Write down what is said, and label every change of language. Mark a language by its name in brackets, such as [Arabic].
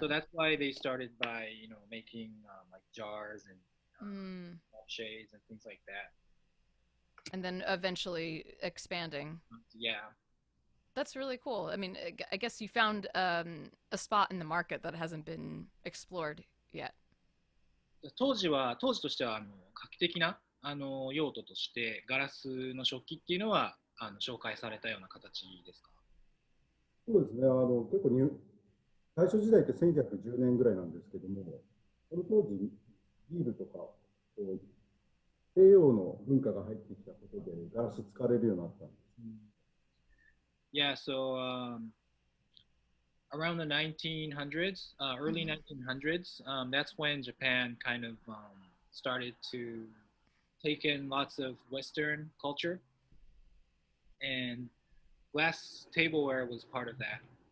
[English] So that's why they started by making like jars and shades and things like that. And then eventually expanding. Yeah. That's really cool. I mean, I guess you found a spot in the market that hasn't been explored yet. [Japanese] 当時としては画期的な用途としてガラスの食器っていうのは紹介されたような形ですか？そうですね。結構大正時代って1910年ぐらいなんですけども、その当時、ビールとか、こう西洋の文化が入ってきたことで、ガラス使われるようになったんです。 [English] Yeah, so around the 1900s, early 1900s, that's when Japan kind of started to take in lots of Western culture, and glass tableware was part of that.